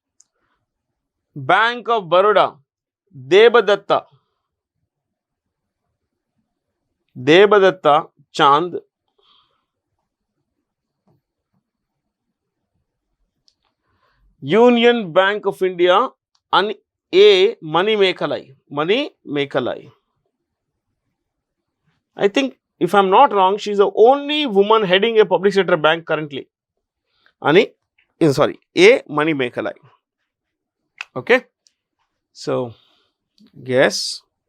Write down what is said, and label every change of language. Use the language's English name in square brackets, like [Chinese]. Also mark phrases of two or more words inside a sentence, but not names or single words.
[English] Bank of Baroda, Debadatta. Debadatta Chand. Union Bank of India, A. Mani Mekalai. Mani Mekalai. I think, if I am not wrong, she is the only woman heading a public sector bank currently. A. Mani Mekalai. Okay. So, yes.